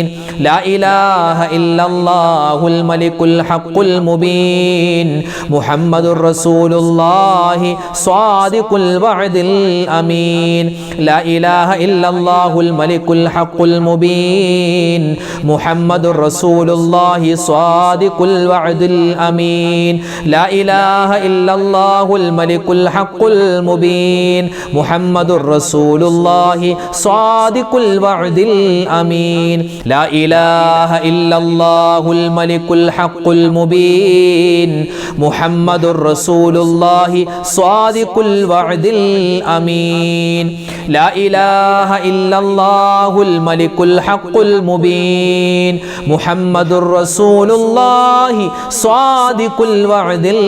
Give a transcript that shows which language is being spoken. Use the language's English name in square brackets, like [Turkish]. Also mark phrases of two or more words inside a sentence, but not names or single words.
[Arabic] لا إله إلا الله الملك الحق المبين محمد رسول الله صادق الوعد الأمين. لا إله إلا الله الملك الحق المبين محمد رسول الله صادق الوعد الأمين. لا إله إلا الله الملك الحق المبين محمد رسول الله صادق الوعد الأمين لا إله إلا الله الملك الحق المبين محمد رسول الله صادق الوعد الأمين لا إله إلا الله الملك الحق المبين محمد رسول الله صادق الوعد